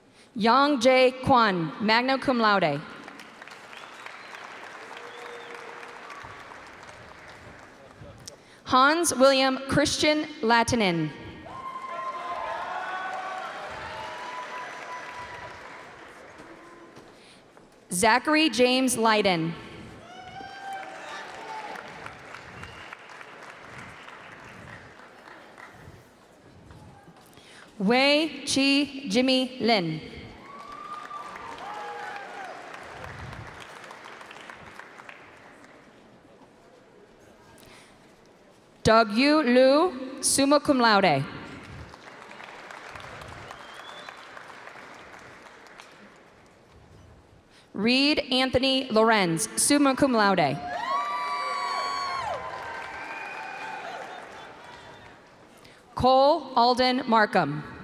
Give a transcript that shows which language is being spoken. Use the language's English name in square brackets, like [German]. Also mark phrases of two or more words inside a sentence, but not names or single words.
[English] Yang Jae Kwan, [Latin] magna cum laude. [English] Hans William Christian Latinen. Zachary James Leiden. Wei Chi Jimmy Lin. Doug Yu Liu, [Latin] summa cum laude. [English] Reed Anthony Lorenz, [Latin] summa cum laude. [English] Cole Alden Markham.